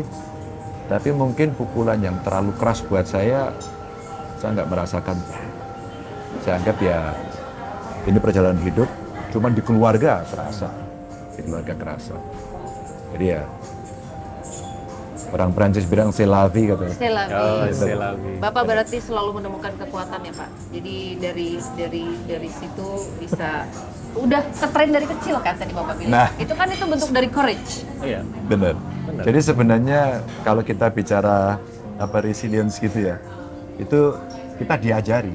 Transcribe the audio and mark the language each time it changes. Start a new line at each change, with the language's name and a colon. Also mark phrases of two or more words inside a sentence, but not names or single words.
Indonesian: Tapi mungkin pukulan yang terlalu keras buat saya nggak merasakan. Saya anggap ya ini perjalanan hidup. Cuman di keluarga kerasa. Di keluarga kerasa. Jadi ya orang Prancis bilang
French: c'est la vie
Indonesian: katanya.
French: C'est la vie. Oh, c'est la vie.
Indonesian: Bapak berarti selalu menemukan kekuatan ya Pak. Jadi dari situ bisa udah ketrain dari kecil kan tadi Bapak bilang. Nah. Itu kan bentuk dari courage. Iya. Benar. Jadi sebenarnya kalau kita bicara resilience gitu ya, itu kita diajari.